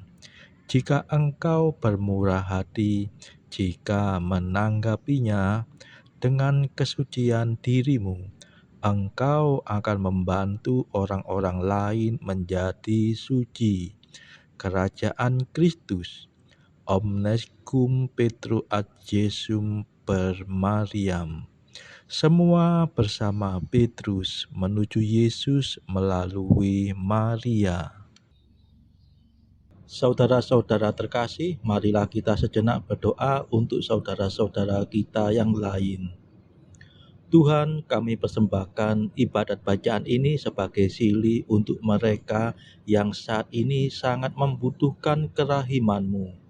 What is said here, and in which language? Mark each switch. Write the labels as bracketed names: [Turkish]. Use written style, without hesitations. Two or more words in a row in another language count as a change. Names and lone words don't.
[Indonesian] Jika engkau bermurah hati, jika menanggapinya dengan kesucian dirimu, engkau akan membantu orang-orang lain menjadi suci. Kerajaan Kristus. [Latin] Omnes cum Petro ad Jesum per Mariam. [Indonesian] Semua bersama Petrus menuju Yesus melalui Maria. Saudara-saudara terkasih, marilah kita sejenak berdoa untuk saudara-saudara kita yang lain. Tuhan, kami persembahkan ibadat bacaan ini sebagai silih untuk mereka yang saat ini sangat membutuhkan kerahiman-Mu.